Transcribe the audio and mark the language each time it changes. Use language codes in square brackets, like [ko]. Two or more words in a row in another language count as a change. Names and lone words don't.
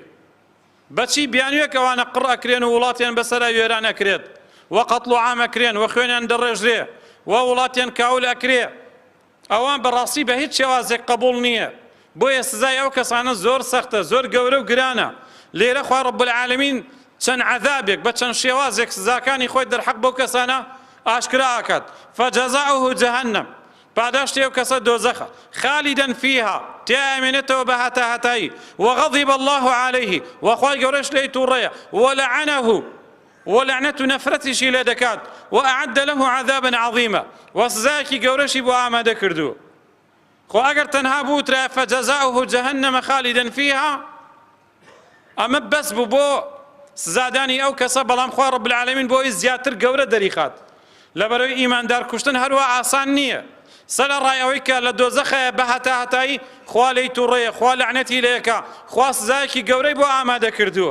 [ckb] بەچی بیانوێک ئەوانە قڕ ئەکرێن و وڵاتیان بەسەرا وێران ئەکرێت، وە قەتڵ و عام ئەکرێن، وە خوێنیان دەڕێژرێ، وە وڵاتیان کاول ئەکرێ، ئەوان بەڕاستی بە هیچ شێوازێک قبوڵ نییە. بۆیە سزای ئەو کەسانە زۆر سەختە، زۆر گەورە و گرانە. لێرە خوا [ar] رب العالمین [ckb] چەند عەذابێک بە چەند شێوازێک سزاکانی خۆی دەرحەق بەو کەسانە ئاشکرا ئاکات. [ar] فجزاؤه جهنم، [ckb] پاداشتی ئەو کەسە دۆزەخە، [ar] خالدا فيها، [ckb] تیا ئەمێنێتەوە بە هەتایی، [ar] وغضب الله عليه، [ckb] وخوای گەورەش لێی تووڕەیە، ولعنه، ولعنەت و نەفرەتیشی لێ دەکات، [ar] وأعد له عذابا عظيما، [ckb] وسزایەکی گەورەشی بۆ ئامادە کردووە. خۆ ئەگەر تەنها بوترا [ar] فجزاؤه جهنم خالدا فيها، [ckb] ئەمە بەس بوو بۆ سزادانی ئەو کەسە، بەڵام خوا [ar] رب العالمین [ckb] بۆی زیاتر گەورە دەریخات. لەبەرەوەی ئیماندار کوشتن هەروە ئاسان نییە. سەر ڕای ئەوەی کە لە دۆزەخەیە بە هەتایی، خوا لێی تووڕەیە، خوا لەعنەتی لێیەکە، خوا سزایەکی گەورەی بۆ ئامادە کردووە.